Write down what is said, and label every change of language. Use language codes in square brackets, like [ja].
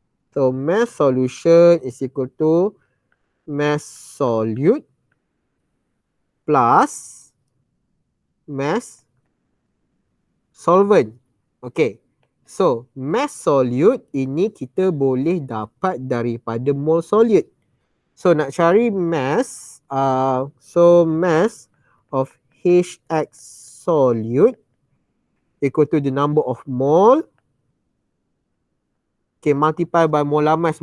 [en] So mass solution is equal to mass solute plus mass solvent. [ms] Okay, so mass solute ini kita boleh dapat daripada mole solute. [en] So [ms] nak cari [en] mass, so mass of HX solute equal to the number of mole, okay, multiply by molar mass.